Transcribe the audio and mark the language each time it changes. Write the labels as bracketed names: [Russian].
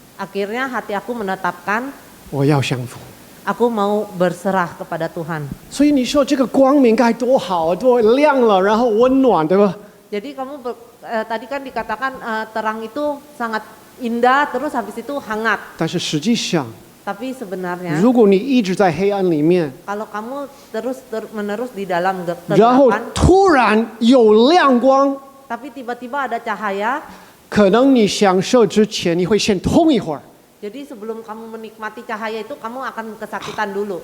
[Indonesian] Akhirnya hati aku menetapkan, [Chinese] 我要降服。 [Indonesian] aku mau berserah kepada Tuhan. [Chinese] 所以你说这个光明该多好，多亮了，然后温暖，对吧？ [Indonesian] Jadi kamu tadi kan dikatakan terang itu sangat indah, terus habis itu hangat. [Chinese] 但是实际上， [Indonesian] Tapi sebenarnya [Chinese] 如果你一直在黑暗里面， [Indonesian] kalau kamu terus-menerus di dalam [Chinese] 然后 [Indonesian] kegelapan, [Chinese] 突然有亮光， [Indonesian] tapi tiba-tiba ada cahaya, [Chinese] 可能你享受之前，你会先痛一会儿， [Indonesian] jadi sebelum kamu menikmati cahaya itu kamu akan kesakitan dulu.